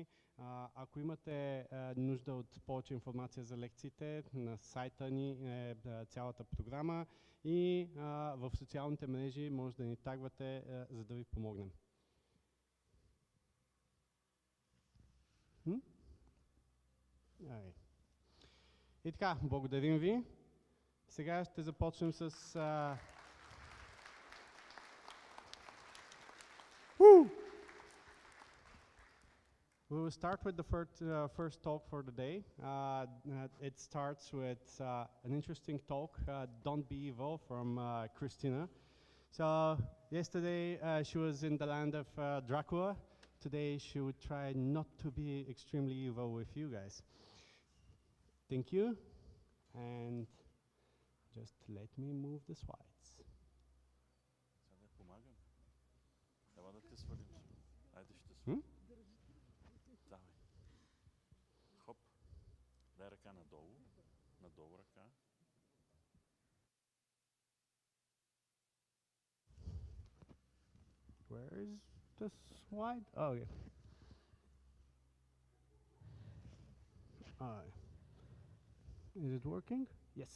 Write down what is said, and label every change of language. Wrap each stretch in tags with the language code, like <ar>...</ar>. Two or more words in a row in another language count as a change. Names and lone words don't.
<bg>Ако имате нужда от повече информация за лекциите, на сайта ни е цялата програма и в социалните мрежи може да ни тагвате, за да ви помогнем. И така, благодарим ви. Сега ще започнем с...</bg> <en>We will start with the first talk for the day. It starts with an interesting talk, Don't Be Evil, from Christina. So, yesterday she was in the land of Dracula. Today she would try not to be extremely evil with you guys. Thank you, and just let me move the slides.</en> <bg>Сега да помагам. Трябва да те свалим. Айде ще свалим. Давай. Хоп. Дай ръка надолу. Надолу ръка.</bg> <en>Where is the slide? Oh, yeah. Is it working? Yes.</en>